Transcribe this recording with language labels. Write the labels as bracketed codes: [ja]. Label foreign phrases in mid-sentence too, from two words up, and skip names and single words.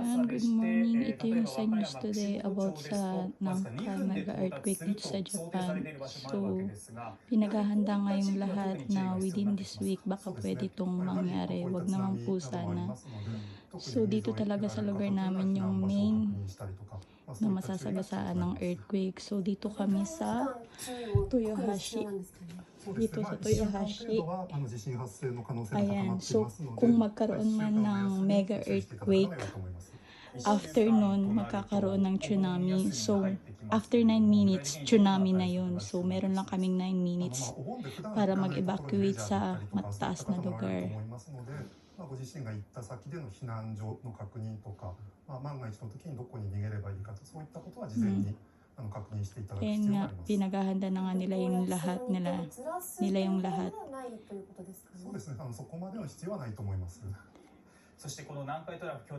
[en] Good morning. [tl] Ito yung sa [en] news today about [tl] sa Nangka [en] mega earthquake [tl] dito sa Japan. So, pinaghahanda nga yung lahat na [en] within this week [tl] baka pwede itong mangyari. Wag naman po sana. So, dito talaga sa lugar namin yung main na masasagasaan ng earthquake. So, dito kami sa Toyohashi. Dito sa Toyohashi. Ayan. So, kung magkaroon man ng [en] mega earthquake, [tl] after nun, magkakaroon ng tsunami. So, [en] after 9 minutes, [tl] tsunami na yun. So, meron lang kaming 9 minutes para mag-evacuate sa mataas na lugar. [ja] ご自身が行った先での避難所の確認とか、万が一の時にどこに逃げればいいかと、そういったことは事前に確認していただく必要があります。 [tl] Pinaghahanda na nga nila yung lahat nila yung lahat. [ja] そうですね、そこまでの必要はないと思います。そしてこの南海トラフ